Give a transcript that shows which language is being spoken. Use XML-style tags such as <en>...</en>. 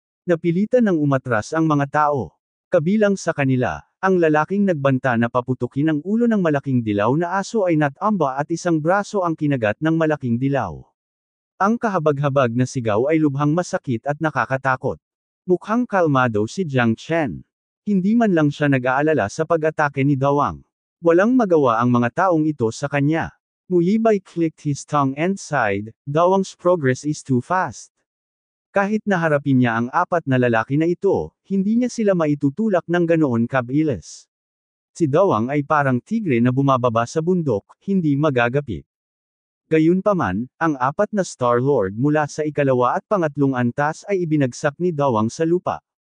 <tl>Napilitan ng umatras ang mga tao. Kabilang sa kanila, ang lalaking nagbanta na paputukin ang ulo ng malaking dilaw na aso ay natamba at isang braso ang kinagat ng malaking dilaw. Ang kahabag-habag na sigaw ay lubhang masakit at nakakatakot. Mukhang kalmado si Jiang Chen. Hindi man lang siya nag-aalala sa pag-atake ni Dawang. Walang magawa ang mga taong ito sa kanya.</tl> <en>Muyibay clicked his tongue and sighed, Dawang's progress is too fast.</en> <tl>Kahit naharapin niya ang 4 na lalaki na ito, hindi niya sila maitutulak ng ganoon kabilis. Si Dawang ay parang tigre na bumababa sa bundok, hindi magagapit. Gayunpaman, ang 4 na Star-Lord mula sa ikalawa at pangatlong antas ay ibinagsak ni Dawang sa lupa.</tl>